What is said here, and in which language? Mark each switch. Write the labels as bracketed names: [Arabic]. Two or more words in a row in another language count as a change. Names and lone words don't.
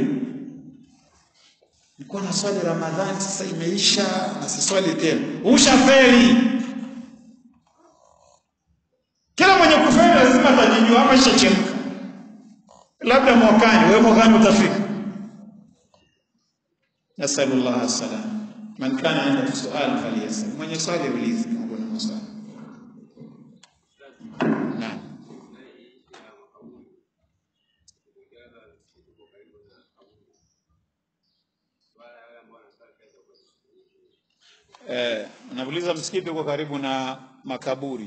[Swahili] Nilikuwa na swali Ramadhani sasa imeisha na si swali tena. Ushafeli. Kila mwenye kufeli lazima atajijua hapa ishachemka. Labda mwakani utafika. [Arabic] وصلى الله عليه من كان عنده سؤال فليسأل. [Swahili] Mwenye swali ulize Mungu na maswali. Naam. Unauliza msikiti uko karibu na makaburi.